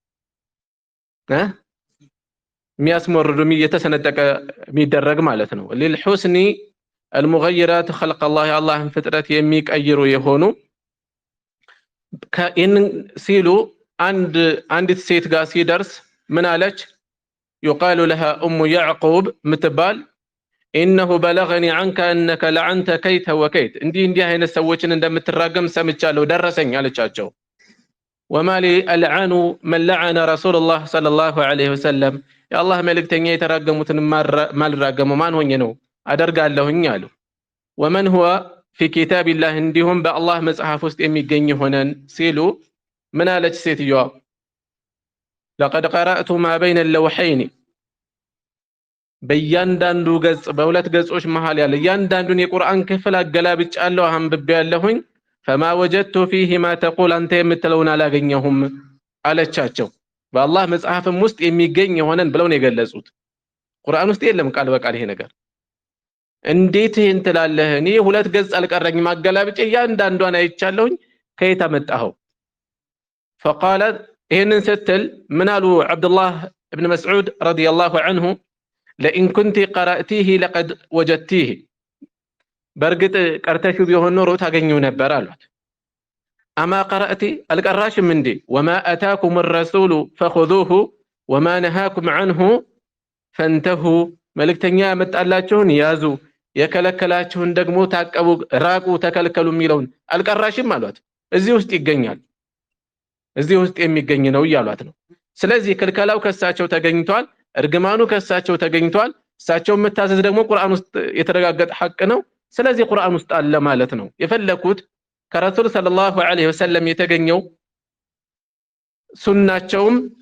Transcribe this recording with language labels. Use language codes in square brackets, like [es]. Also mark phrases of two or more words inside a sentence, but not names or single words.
[am] የሚያስመርዱ የተሰነጠቀ የሚደረግ ማለት ነው። [ar] للحسن المغيرات خلق الله [am] የአላህን ፍጥረት የሚቀይሩ የሆኑ ሲሉ አንዲት ሴት ጋር ሲደርስ ምን አለች? [ar] يقال لها ام يعقوب [am] ምትባል [ar] انه بلغني عنك انك لعنت كيت وكيت [am] እንዲህ አይነት ሰዎችን እንደምትራገም ሰምቻለሁ ደረሰኝ አለቻቸው። [ar] وما لي العن من لعن رسول الله صلى الله عليه وسلم [am] የአላህ መልእክተኛ የተራገሙትን ማልራገመው ማን ሆኜ ነው አደርጋለሁኝ አሉ። [ar] ومن هو في كتاب الله [am] እንዲሁም በአላህ መጽሐፍ ውስጥ የሚገኝ ሆነን ሲሉ ምን አለች ሴትየዋ? [ar] لقد قرأت ما بين اللوحين [am] በእያንዳንዱ ገጽ በሁለት ገጾች መሃል ያለ እያንዳንዱን የቁርአን ክፍል አገላብጫለሁ አንብቤያለሁኝ። [ar] فما وجدت فيه ما تقول [am] አንተ የምትለውን አላገኘሁም አለቻቸው። በአላህ መጽሐፍም ውስጥ የሚገኝ ሆነን ብለው ነው የገለጹት። ቁርአን ውስጥ የለም ቃል በቃል ይሄ ነገር። እንዴት ይሄን ትላለህ? እኔ ሁለት ገጽ አልቀረኝም አገላብጬ እያንዳንዷን አይቻለሁኝ ከየት አመጣኸው? فقالت ይሄንን ስትል ምን አሉ አብዱላህ ኢብኑ መስዑድ ረዲየላሁ ዐንሁ [ar] لئن كنت قرأتيه لقد وجدتيه [am] በርግጥ ቀርተሽው ቢሆን ኖሮ ታገኘው ነበር አሏት። [ar] أما قرأت [am] አልቀራሽም እንዴ? [ar] وما آتاكم الرسول فخذوه وما نهاكم عنه فانتهوا [am] መልእክተኛ ያመጣላችሁን ያዙ የከለከላችሁን ደግሞ ታቀቡ ራቁ ተከልከሉ የሚለውን አልቀራሽም አሏት። እዚህ ውስጥ ይገኛል። እዚህ ውስጥ የሚገኝ ነው እያሏት ነው። ስለዚህ ክልከላው ከሳቸው ተገኝቷል፣ እርግማኑ ከሳቸው ተገኝቷል። እሳቸው መታዘዝ ደግሞ ቁርአን ውስጥ የተረጋገጠ ሐቅ ነው። ስለዚህ ቁርአን ውስጥ አለ ማለት ነው። የፈለኩት ከረሱል [ar] صلى الله عليه وسلم [am] የተገኘው ሱናቸውም